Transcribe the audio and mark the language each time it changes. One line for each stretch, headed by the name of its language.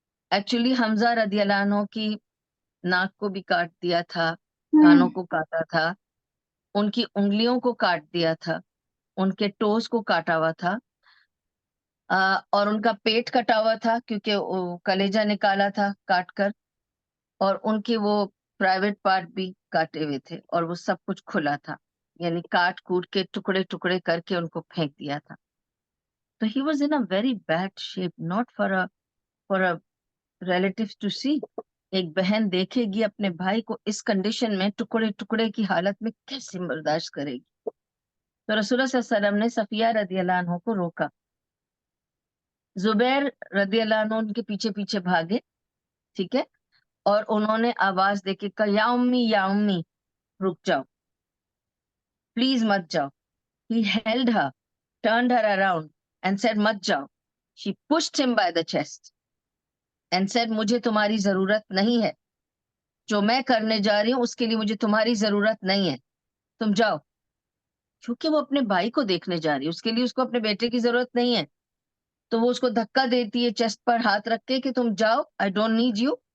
Urdu: Actually حمزہ رضی اللہ عنہ کی ناک کو بھی کاٹ دیا تھا, کانوں کو کاٹا تھا, ان کی انگلیوں کو کاٹ دیا تھا, ان کے ٹوز کو کاٹا ہوا تھا, اور ان کا پیٹ کٹا ہوا تھا کیونکہ کلیجہ نکالا تھا کاٹ کر, اور ان کے وہ پرائیویٹ پارٹ بھی کاٹے ہوئے تھے, اور وہ سب کچھ کھلا تھا, یعنی کاٹ کوٹ کے ٹکڑے ٹکڑے کر کے ان کو پھینک دیا تھا.
English: تو he was in a very bad shape, not for a relative to see.
Urdu: ایک بہن دیکھے گی اپنے بھائی کو اس کنڈیشن میں ٹکڑے ٹکڑے کی حالت میں, کیسے برداشت کرے گی؟ تو رسول اللہ صلی اللہ علیہ وسلم نے صفیہ رضی اللہ عنہ کو روکا. زبیر رضی اللہ عنہ ان کے پیچھے پیچھے بھاگے. ٹھیک ہے, اور انہوں نے آواز دے کے کہا یا امی یا امی, رک جاؤ پلیز مت جاؤ.
English: He held her, turned her around and said
Urdu: مت جاؤ.
English: She pushed him by the chest and said
Urdu: مجھے تمہاری ضرورت نہیں ہے, جو میں کرنے جا رہی ہوں اس کے لیے مجھے تمہاری ضرورت نہیں ہے, تم جاؤ. کیونکہ وہ اپنے بھائی کو دیکھنے جا رہی ہے, اس کے لیے اس کو اپنے بیٹے کی ضرورت نہیں ہے. تو وہ اس کو دھکا دیتی ہے چیسٹ پر ہاتھ رکھ کے کہ تم جاؤ,
English: I don't need you.